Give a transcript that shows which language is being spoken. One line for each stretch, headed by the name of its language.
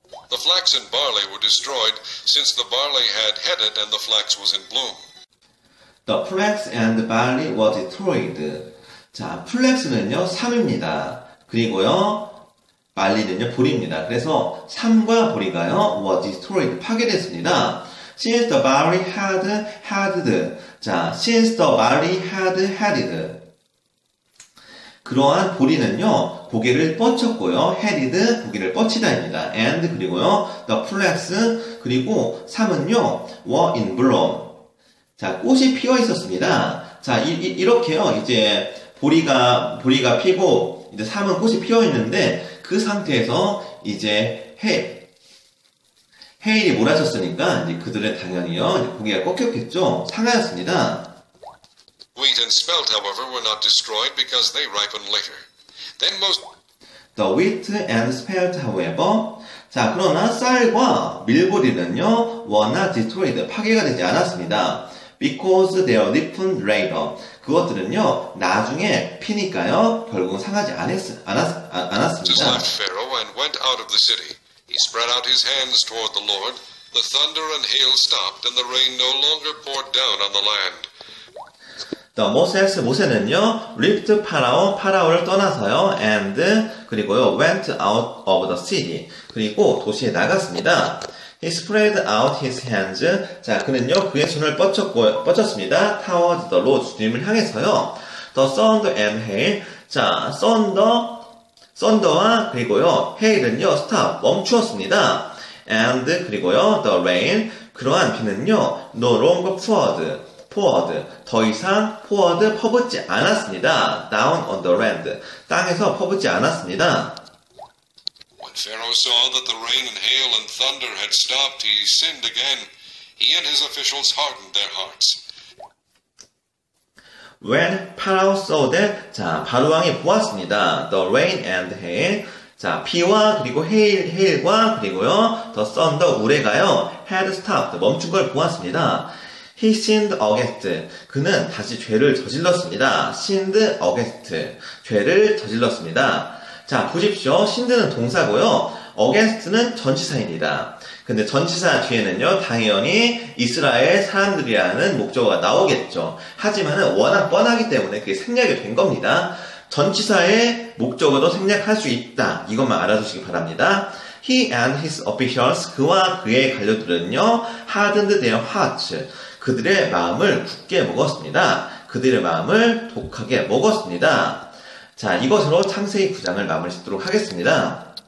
English: The flax and barley were destroyed, since the barley had headed and the flax was in bloom. The flax and barley were destroyed.
Korean: 자, 플렉스는요, 삼입니다. 그리고요, barley는요, 보리입니다. 그래서 삼과 보리가요,
English: were destroyed,
Korean: 파괴됐습니다.
English: Since the barley had headed. 자, since the barley had headed.
Korean: 그러한 보리는요, 고개를 뻗쳤고요, headed, 고개를 뻗치다입니다.
English: and,
Korean: 그리고요, the flax, 그리고 삼은요,
English: were in bloom.
Korean: 자, 꽃이 피어 있었습니다. 자, 이렇게요, 이제, 보리가 피고, 이제 삼은 꽃이 피어 있는데, 그 상태에서 이제 해일이 몰아쳤으니까, 이제 그들은 당연히요, 고개가 꺾였겠죠? 상하였습니다.
English: Wheat and spelt, however, were not destroyed because they ripened later. Then The wheat and spelt, however.
Korean: 자, 그러나 쌀과 밀보리는요,
English: were not destroyed,
Korean: 파괴가 되지 않았습니다.
English: Because they are ripened later.
Korean: 그것들은요, 나중에 피니까요, 결국은 상하지
English: Moses
Korean: 않았습니다.
English: left Pharaoh and went out of the city. He spread out his hands toward the Lord. The thunder and hail stopped, and the rain no longer poured down on the land.
Korean: 모세는요, left 파라오를 떠나서요, and, 그리고요,
English: went out of the city.
Korean: 그리고 도시에 나갔습니다.
English: He spread out his hands.
Korean: 자, 그는요, 그의 손을 뻗쳤습니다.
English: Toward the Lord,
Korean: 주님을 향해서요.
English: The thunder and hail.
Korean: 자, thunder와 그리고요, hail은요, stop, 멈추었습니다.
English: And, 그리고요, the rain.
Korean: 그러한 비는요,
English: no longer poured,
Korean: 더 이상 poured, 퍼붓지 않았습니다.
English: Down on the land,
Korean: 땅에서 퍼붓지 않았습니다.
English: When Pharaoh saw that the rain and hail and thunder had stopped, he sinned again. He and his officials hardened their hearts. When Pharaoh saw that,
Korean: 자, 바로왕이 보았습니다.
English: The rain and hail,
Korean: 자, 비와 그리고 해일과 그리고요, the thunder, 우레가요,
English: had stopped,
Korean: 멈춘 걸 보았습니다.
English: He sinned against.
Korean: 그는 다시 죄를 저질렀습니다.
English: sinned against.
Korean: 죄를 저질렀습니다. 자, 보십시오. sinned는 동사고요. against는 전치사입니다. 근데 전치사 뒤에는요, 당연히 이스라엘 사람들이라는 목적어가 나오겠죠. 하지만은 워낙 뻔하기 때문에 그게 생략이 된 겁니다. 전치사의 목적어도 생략할 수 있다. 이것만 알아두시기 바랍니다.
English: He and his officials,
Korean: 그와 그의 관료들은요,
English: hardened their hearts.
Korean: 그들의 마음을 굳게 먹었습니다. 그들의 마음을 독하게 먹었습니다. 자, 이것으로 창세기 9장을 마무리 짓도록 하겠습니다.